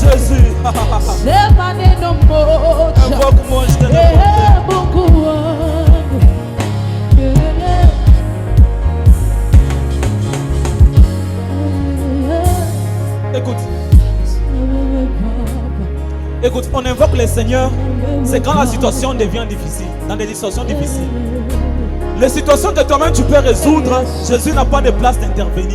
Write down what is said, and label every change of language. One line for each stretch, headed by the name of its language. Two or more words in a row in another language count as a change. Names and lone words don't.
French: Jésus.
Swahili: Sema neno moja.
French: Invoque-moi, je te réponds.
Swahili: Mungu wangu.
French: Écoute. Écoute, on invoque le Seigneur. C'est quand la situation devient difficile. Dans des situations difficiles. Les situations que toi-même tu peux résoudre, Jésus n'a pas de place d'intervenir.